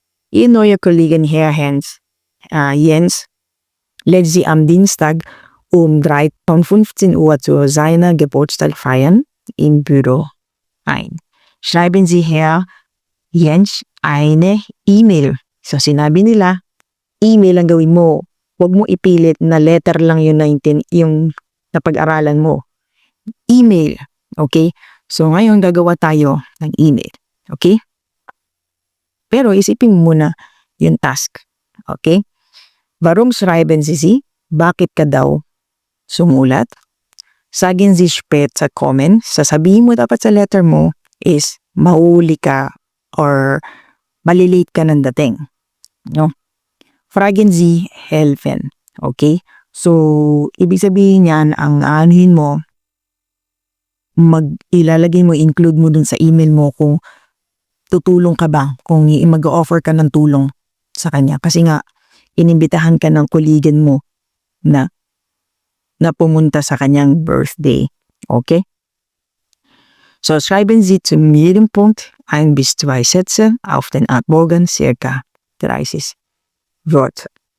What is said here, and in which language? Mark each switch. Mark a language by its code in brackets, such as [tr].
[de] Ihr neuer Kollegen Herr Jens lädt Sie am Dienstag um 15 Uhr zu seiner Geburtstag feiern im Büro ein. Schreiben Sie Herr Jens eine E-Mail. [tl] So, sinabi nila, email ang gawin mo. Huwag mo ipilit na letter lang yung napag-aralan mo. Email. Okay? So, ngayon gagawa tayo ng email. Okay? Pero isipin mo muna yung task. Okay? [de] Warum schreiben Sie sie? [tl] Bakit ka daw sumulat? [de] Sagen Sie später kommen. [tl] Sasabihin mo dapat sa letter mo is mahuli ka or malilate ka ng dating. No? [de] Fragen Sie helfen. Okay? [tl] So, ibig sabihin yan, ang anuhin mo, ilalagay mo, include mo dun sa email mo kung tutulong ka ba, kung mag-offer ka ng tulong sa kanya. Kasi nga, inimbitahan ka ng kollegan mo na pumunta sa kanyang birthday. Okay? [de] So, schreiben Sie zu jedem Punkt 1 bis 2 Sätze auf den Bogen circa 30 Wörter.